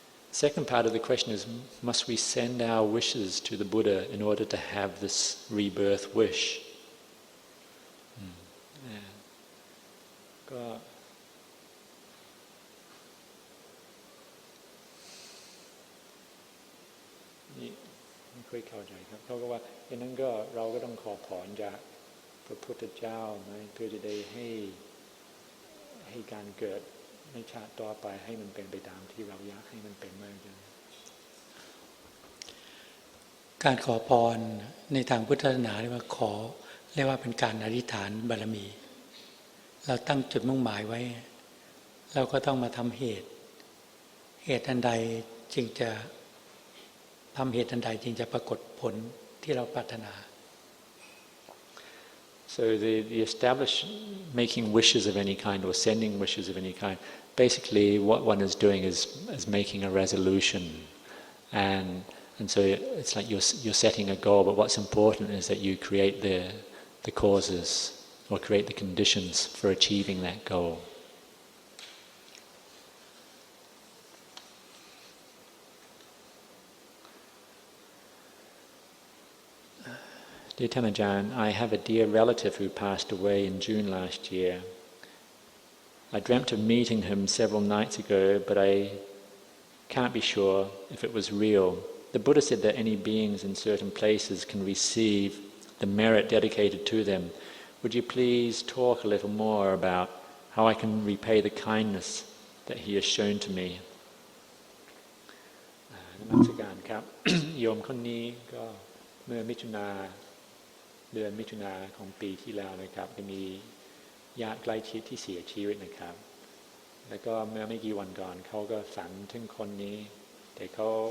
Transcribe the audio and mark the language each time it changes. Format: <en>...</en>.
<en>Second part of the question is, must we send our wishes to the Buddha in order to have this rebirth wish?</en> <th>ก็นี่ไม่ค่อยเข้าใจครับเขาก็ว่าอย่างนั้นก็เราก็ต้องขอพรจากพระพุทธเจ้าไหมเพื่อจะได้ให้การเกิดในชาติต่อไปให้มันเป็นไปตามที่เราอยากให้มันเป็นมากจัง การขอพรในทางพุทธศาสนาเรียกว่าเป็นการอธิษฐานบารมีเราตั้งจุดมุ่งหมายไว้เราก็ต้องมาทำเหตุอันใดจึงจะทำเหตุอันใดจึงจะปรากฏผลที่เราปรารถนา</th> <en>So the making wishes of any kind or sending wishes of any kind, basically what one is doing is making a resolution, and so it's like you're setting a goal. But what's important is that you create the causes or create the conditions for achieving that goal. Dear Tan Ajahn, I have a dear relative who passed away in June last year. I dreamt of meeting him several nights ago, but I can't be sure if it was real. The Buddha said that any beings in certain places can receive the merit dedicated to them. Would you please talk a little more about how I can repay the kindness that he has shown to me?</en> <th>นมัสการครับ โยมคนนี้ก็เมื่อเดือนมิถุนาของปีที่แล้วนะครับจะมีญาติใกล้ชิดที่เสียชีวิตนะครับแล้วก็เมื่อไม่กี่วันก่อนเขาก็ฝันถึงคนนี้แต่เขา</th>